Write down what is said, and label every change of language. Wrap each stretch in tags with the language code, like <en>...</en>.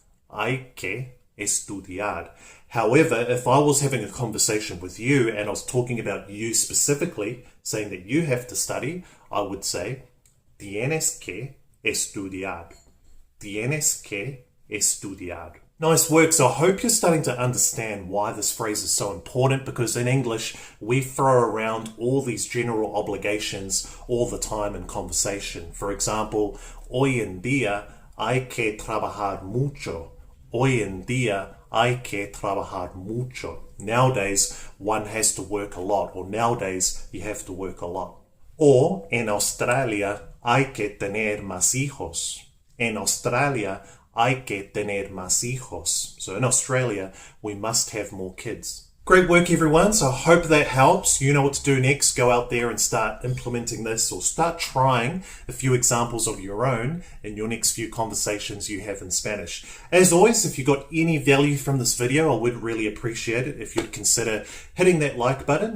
<es>Hay que estudiar.</es> <en>However, if I was having a conversation with you and I was talking about you specifically, saying that you have to study, I would say,</en> <es>tienes que estudiar. Tienes que estudiar.</es> <en>Nice work. So I hope you're starting to understand why this phrase is so important, because in English, we throw around all these general obligations all the time in conversation. For example,</en> <es>hoy en día hay que trabajar mucho. Hoy en día hay que trabajar mucho.</es> <en>Nowadays, one has to work a lot, or nowadays, you have to work a lot.</en> <es>Or, en Australia, hay que tener más hijos. En Australia, hay que tener más hijos.</es> <en>So in Australia, we must have more kids. Great work, everyone. So I hope that helps. You know what to do next. Go out there and start implementing this, or start trying a few examples of your own in your next few conversations you have in Spanish. As always, if you got any value from this video, I would really appreciate it if you'd consider hitting that like button.</en>